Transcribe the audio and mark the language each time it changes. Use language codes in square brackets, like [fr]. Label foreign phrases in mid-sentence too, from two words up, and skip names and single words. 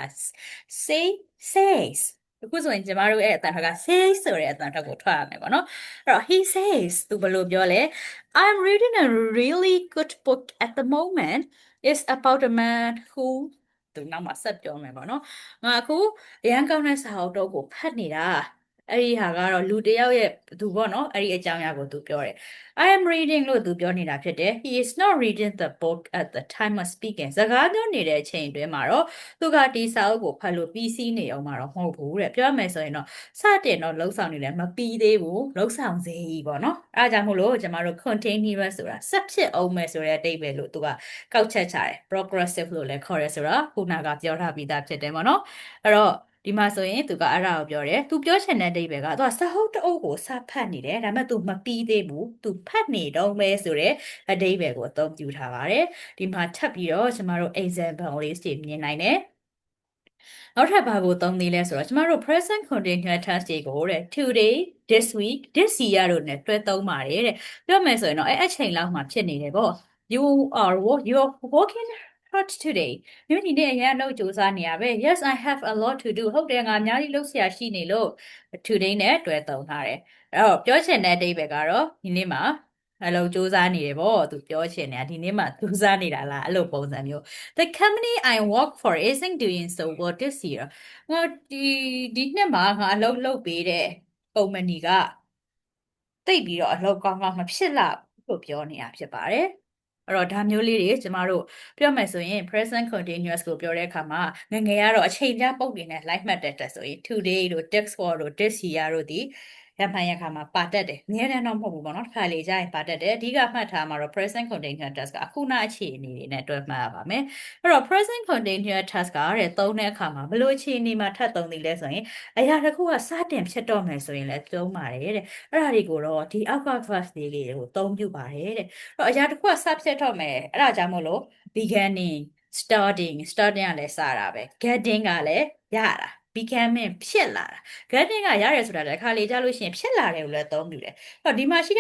[en] say says [my] အခုဆိုရင်ကျမတို့ရဲ့အတန်ထက်က say ဆိုတဲ့အတန်ထက်ကိုထွက်ရမယ်ပေါ့နော်အဲ့တော့ [en] he says [my] သူဘယ်လိုပြောလဲ [en] I'm reading a really good book at the moment it's about a man who [my] သူနောက်မှာဆက်ပြောမယ်ပေါ့နော်ငါအခုအရန်ကောင်းတဲ့စာအုပ်တော့ကိုဖတ်နေတာအဲ့ဒီဟာကတော့လူတစ်ယောက်ရဲ့သူပေါ့နော်အဲ့ဒီအကြောင်းအရာကိုသူ ပြောတယ် [en] I am reading [my] လို့သူပြောနေတာဖြစ်တယ် [en] he is not reading the book at the time of speaking [my] စကားပြောနေတဲ့အချိန်အတွင်းမှာတော့သူကဒီစာအုပ်ကိုဖတ်လို့ပြီးစီးနေအောင်မှာတော့မဟုတ်ဘူးတဲ့ပြောမယ်ဆိုရင်တော့စတင်တော့လှုပ်ဆောင်နေတယ်မ ပြီးသေးဘူးလှုပ်ဆောင်စေပေါ့နော်အဲဒါကြောင့်မို့လို့ကျမတို့ continuous ဆိုတာဆက်ဖြစ်အောင်မယ်ဆိုတဲ့အဓိပ္ပာယ်လို့သူကကောက်ချက်ချတယ် progressive လို့လည်းခေါ်ရဲဆိုတော့ခုနကပြောထားပြီးသားဖြစ်တယ် ပေါ့နော်အဲ့တော့ဒီမှာဆိုရင်သူကအဲ့ဒါကိုပြောတယ်သူပြောချင်တဲ့အဓိပ္ပာယ်ကသူကစာဟုတ်တအုပ်ကိုစဖတ်နေတယ်ဒါပေမဲ့သူမပြီးသေးဘူး သူဖတ်နေတော့မဲဆိုတဲ့အဓိပ္ပာယ်ကိုအသုံးပြုထားပါတယ်ဒီမှာထပ်ပြီးတော့ကျမတို့ example လေး တွေမြင်နိုင်တယ်နောက်ထပ်ဘာကိုသုံးသေးလဲဆိုတော့ကျမတို့ [en] present continuous tense [my] တွေကိုတဲ့ [en] today this week this year [my] တို့ ਨੇ တွဲသုံးပါတယ်တဲ့ပြောမယ်ဆိုရင်တော့အဲ့အချိန်လောက်မှာဖြစ်နေတယ်ပေါ့ [en] you are working hard today [my] မိမိဒီနေ့အရင်အလုပ်ကြိုးစားနေရပဲ [en] yes I have a lot to do [my] ဟုတ်တယ်ငါအများကြီးလုပ်စရာရှိနေလို့ today နဲ့တွဲသုံးထားတယ်အဲ့တော့ပြောချင်တဲ့အဓိပ္ပာယ်ကတော့ဒီနေ့မှာ အဲ့လိုစူးစမ်းနေတယ်ပေါ့သူပြောချင်တယ်ဒီနေ့မှစူးစမ်းနေတာလားအဲ့လိုပုံစံမျိုး [en] The company I work for isn't doing so well this year [my] ငါဒီနှစ်မှာငါအလုပ်လုပ်ပေးတဲ့ကုမ္ပဏီကတိတ်ပြီးတော့အလုပ်ကောင်းကောင်းမဖြစ်လာဘူးလို့ပြောနေတာဖြစ်ပါတယ်အဲ့တော့ဒါမျိုးလေးတွေကျမတို့ပြောမယ်ဆိုရင် [en] present continuous [my] ကိုပြောတဲ့အခါမှာငယ်ငယ်ကတော့အချိန်ပြပုံတွေနဲ့ live မှတ်တဲ့တက်ဆိုရင် today တို့ [en] this for [my] တို့ [en] this year [my] တို့ဒီရ မှန်ရခါမှာပါတတ်တယ်အများတန်းတော့မဟုတ်ဘူးပေါ့နော်တစ်ခါလေကြာရင်ပါတတ်တယ်အဓိကမှတ်ထားမှာတော့ [en] present continuous task [my] ကအခုနအခြေအနေတွေနဲ့တွဲမှတ်ရပါမယ်အဲ့တော့ [en] present continuous task [my] ကတဲ့သုံးတဲ့အခါမှာဘယ်လိုအခြေအနေမှာထပ်သုံးသည်လဲဆိုရင်အရာတစ်ခုကစတင်ဖြစ်တော့မယ်ဆိုရင်လည်းသုံးပါတယ်တဲ့အဲ့ဒါတွေကို တော့ဒီအောက်က class လေးတွေကိုသုံးပြပါတယ်တဲ့အဲ့တော့အရာတစ်ခုကစဖြစ်တော့မယ်အဲ့ဒါကြောင့်မို့လို့ [en] beginning starting [my] ကလည်းစတာပဲ getting ကလည်းရတာ becoming ဖြစ်လာတာ getting ကရတယ်ဆိုတာလည်းအခါလေကြားလို့ရှိရင်ဖြစ်လာတယ်လို့လည်းသုံးပြတယ်အဲ့တော့ဒီမှာရှိတဲ့